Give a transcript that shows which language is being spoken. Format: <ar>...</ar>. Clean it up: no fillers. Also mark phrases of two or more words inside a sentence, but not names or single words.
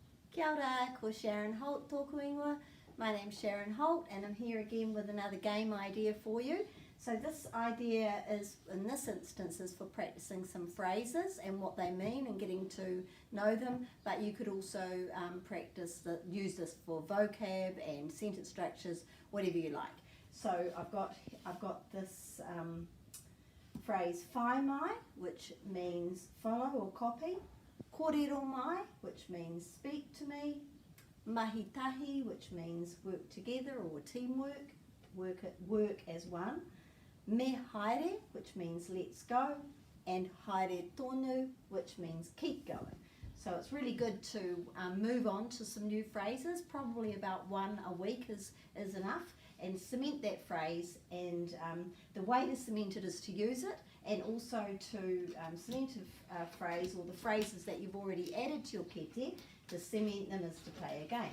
<mi>Kia ora, ko Sharon Holt tōku ingoa.</mi> <en>My name's Sharon Holt and I'm here again with another game idea for you. So this idea is, in this instance, is for practicing some phrases and what they mean and getting to know them, but you could also use this for vocab and sentence structures, whatever you like. So I've got this phrase</en> <mi>whai mai,</mi> <en>which means follow or copy,</en> <mi>kōrero mai,</mi> <en>which means speak to me,</en> <mi>mahi tahi,</mi> <en>which means work together or teamwork, work as one,</en> <mi>me haere,</mi> <en>which means let's go, and</en> <mi>haere tonu,</mi> <en>which means keep going. So it's really good to move on to some new phrases, probably about one a week is enough, and cement that phrase. And the way to cement it is to use it, and also to cement a phrase or the phrases that you've already added to your kete, to cement them is to play a game.</en>